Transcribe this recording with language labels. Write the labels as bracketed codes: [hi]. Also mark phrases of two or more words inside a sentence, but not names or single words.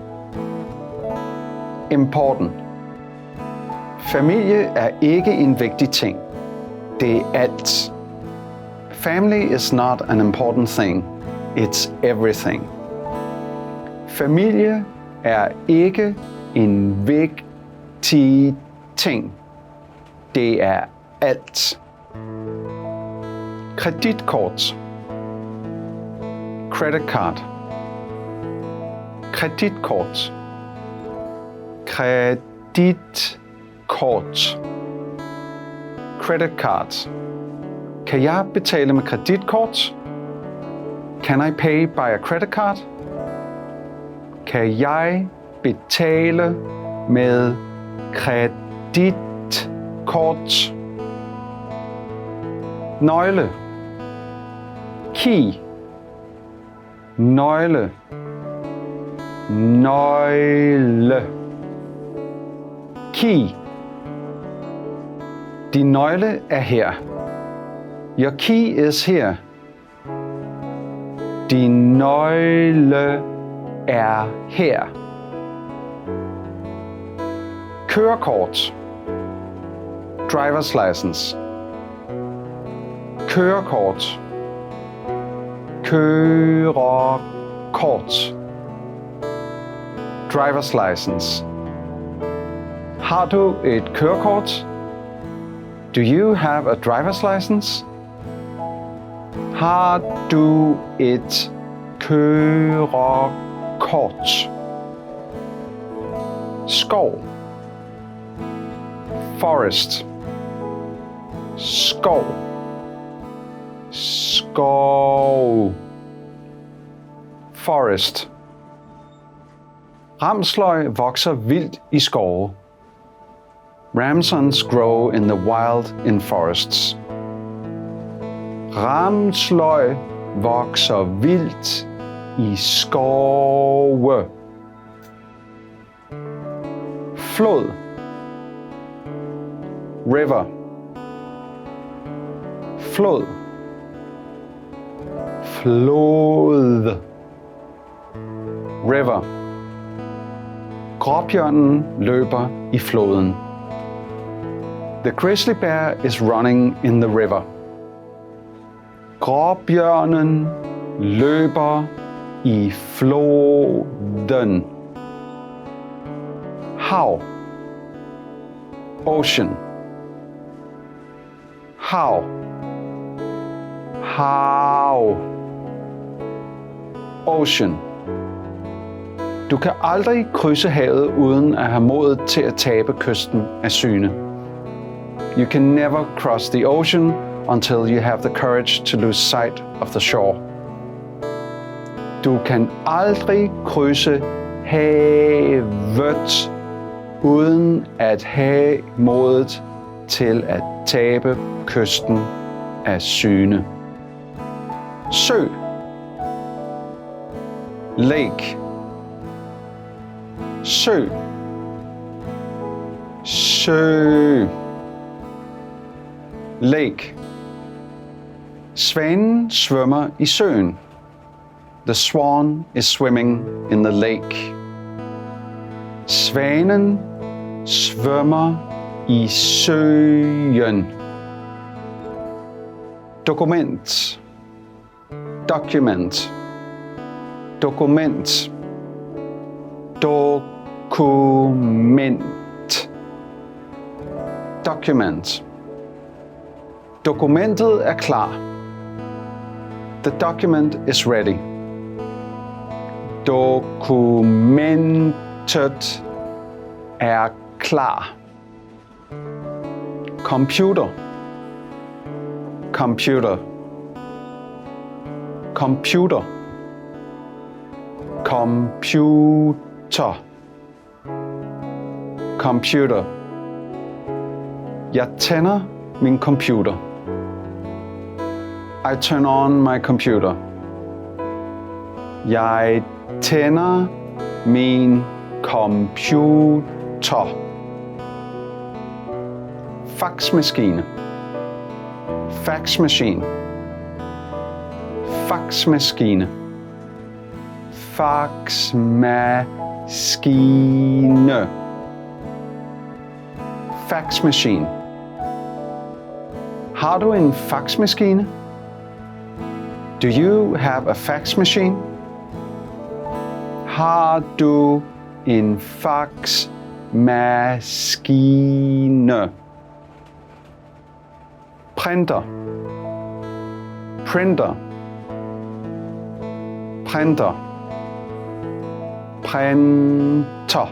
[en] Important. [da] Familie er ikke en vigtig ting. Det er alt. [en] Family is not an important thing. It's everything. [da] Familie er ikke en vigtig ting. Det er alt. Kreditkort. [en] Credit card. Kreditkort. [da] Kreditkort. [en] Credit card. [da] Kan jeg betale med kreditkort? [en] Can I pay by a credit card? [da] Kan jeg betale med kreditkort? Nøgle. Key. Nøgle. Nøgle. Key. Din nøgle er her. [en] Your key is here. [da] Din nøgle er her. Kørekort. [en] Driver's license. Kørekort. [da] Kørekort. [en] Driver's license. [da] Har du et kørekort? [en] Do you have a driver's license? [da] Har du et kørekort? Skov. Forest. Skov. Skov. [en] Forest. [da] Ramsløg vokser vildt i skove. [en] Ramsons grow in the wild in forests. [da] Ramsløg vokser vildt i skove. Flod. River. Flod. Flod. [en] River. [da] Gråbjørnen løber i floden. [en] The grizzly bear is running in the river. [da] Gråbjørnen løber i floden. Hav. Ocean. Hav. Hav. [en] Ocean. [da] Du kan aldrig krydse havet uden at have modet til at tabe kysten af syne. [en] You can never cross the ocean until you have the courage to lose sight of the shore. [da] Du kan aldrig krydse havet uden at have modet til at tabe kysten af syne. Sø. Lake. Sø. Sø. Lake. Svanen svømmer i søen. [en] The swan is swimming in the lake. [da] Svanen svømmer i søen. Dokument. Document. Dokument. Dokument. Document. Dokumentet er klar. [en] The document is ready. [da] Dokumentet er klar. Computer. Computer. Computer. Computer. Computer. Jeg tænder min computer. [en] I turn on my computer. [da] Jeg tænder min computer. Faxmaskine. [en] Faxmachine. Faxmaskine. [da] Faxmaskine. Faxmachine. Har du en faxmaskine? [en] Do you have a fax machine? [da] Har du en faxmaskine? Printer. Printer. Printer. Printer.